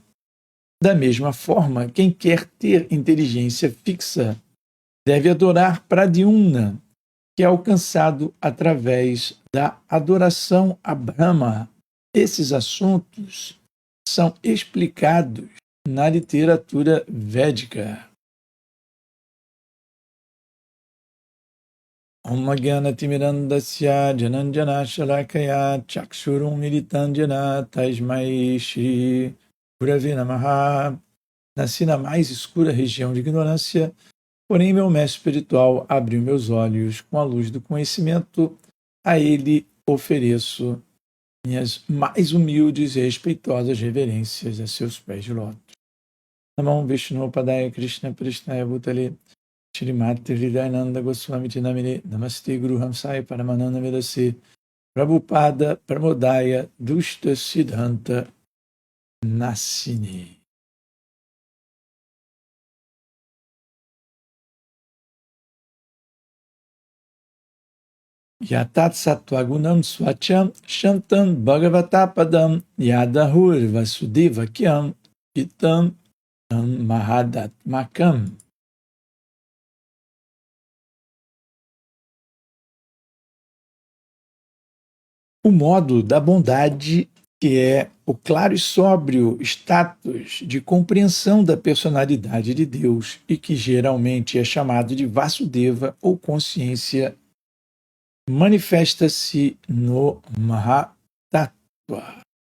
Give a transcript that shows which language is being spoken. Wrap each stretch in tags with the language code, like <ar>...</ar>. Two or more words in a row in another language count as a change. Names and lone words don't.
<pt>Da mesma forma, quem quer ter inteligência fixa deve adorar Pradyumna, que é alcançado através da adoração a Brahma. Esses assuntos são explicados na literatura védica.</pt> <sa>Om Jnana-timirandasya Jananjana Shalakaya Chakshurum Militanjana Tasmai Shri Gurave Namaha.</sa> <pt>Nasci na mais escura região de ignorância, porém meu mestre espiritual abriu meus olhos com a luz do conhecimento. A ele ofereço minhas mais humildes e respeitosas reverências a seus pés de lótus.</pt> <sa>Namam Vishnu Padaya Krishna Prishnaya Bhutale Shrimati Hridayananda Goswami Namine Namaste Guru Hamsaya Paramananda Vedase Prabhupada Pramodaya Dushta Siddhanta Nassini. Yatat Sattvagunam Swacham Shantam Bhagavatapadam Yadahur Vasudevakyam Itam Mahadatmakam.</sa> <pt>O modo da bondade, que é o claro e sóbrio status de compreensão da personalidade de Deus e que geralmente é chamado de Vasudeva ou consciência, manifesta-se no Mahatattva.</pt>